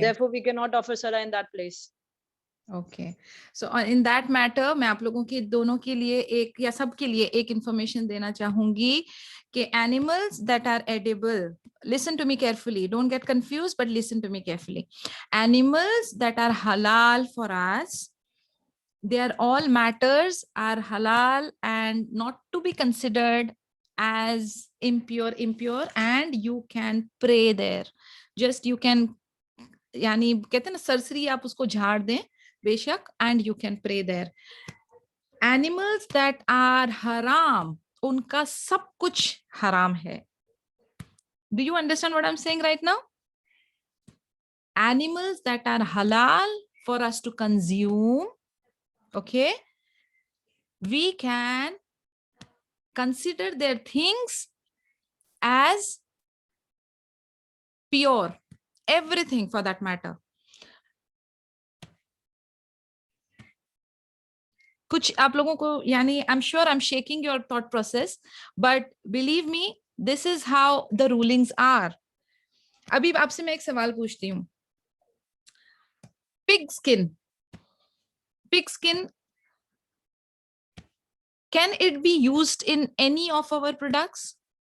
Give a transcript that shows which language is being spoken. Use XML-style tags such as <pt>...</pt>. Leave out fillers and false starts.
<en>Therefore we can not offer सलाह in that प्लेस।</en> <hi>Okay, so in that matter मैं आप लोगों के दोनों के लिए एक या सब के लिए एक इंफॉर्मेशन देना चाहूंगी कि</hi> <en>animals that are edible, listen to me carefully,</en> <hi>don't get confused, but listen to me carefully.</hi> <en>Animals that are halal for us, their all matters are halal and not to be considered as impure, and you can pray there. Just you can,</en> <hi>यानी कहते हैं ना सरसरी आप उसको झाड़ दें बेशक,</hi> <en>and you can pray there. Animals that are haram,</en> <hi>उनका सब कुछ हराम है.</hi> <en>Do you understand what I'm saying right now? animals that are halal for us to consume, okay, we can consider their things as pure, everything for that matter.</en> <hi>कुछ आप लोगों को यानी</hi> <en>I'm sure I'm shaking your thought process, but believe me, this is how the rulings are.</en> <hi>अभी आपसे मैं एक सवाल पूछती हूँ.</hi> <en>Pig skin, can it be used in any of our products?</en>